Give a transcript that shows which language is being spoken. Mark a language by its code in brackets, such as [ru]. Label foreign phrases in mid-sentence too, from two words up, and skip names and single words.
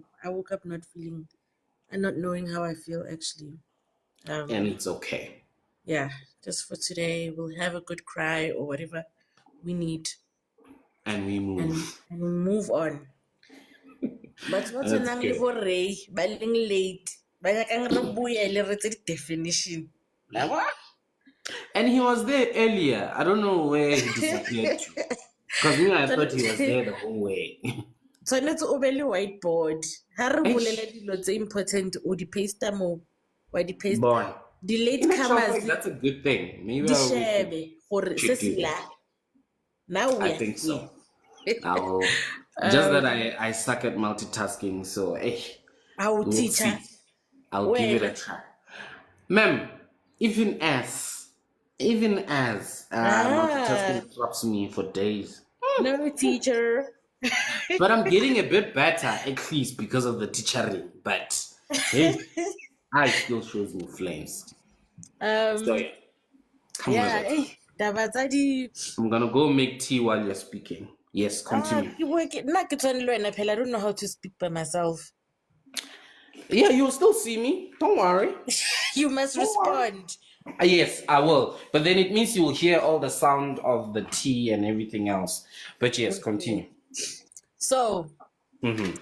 [en] I woke up not feeling and not knowing how I feel actually. And Um, it's okay. yeah, just for today, we'll have a good cry or whatever we need, And we move. and we move on. But what's That's [tn] nang le [en] good. [tn] borre, ba leng late, ba nyakang re buye le re tse definition. Yabo? [en] And he was there earlier. I don't know where he disappeared to. Because me, I thought he was there the whole way. [tn] Tshwanetse o be le whiteboard ha re bolela Eish, dilo tse important o di paste mo wa di paste [en] boy. [tn] di late [en] In actual comers fact, that's a good thing. Maybe [tn] di [en] we should [tn] shebe gore se [en] should [tn] se [en] do [tn] la [en] that. now we I are think here. so. I'll just that um I suck at multitasking, so our we'll teacher see. I'll give it a [tn] wena [en] try. Ma'am, even as ah multitasking traps me for days. no teacher. But I'm getting a bit better at least because of the teachering. But hey, I still shows me flames. So um yeah, come with yeah, it. [tn] taba tsa di [en] I'm gonna go make tea while you're speaking. Yes, continue. [tn] ke work nna ke tshwane le wena phela [en] I don't know how to speak by myself. Yeah, you'll still see me. Don't worry. You must Don't worry. respond. Yes, I will. But then it means you will hear all the sound of the tea and everything else. But yes, Okay. continue. So, Mm-hmm.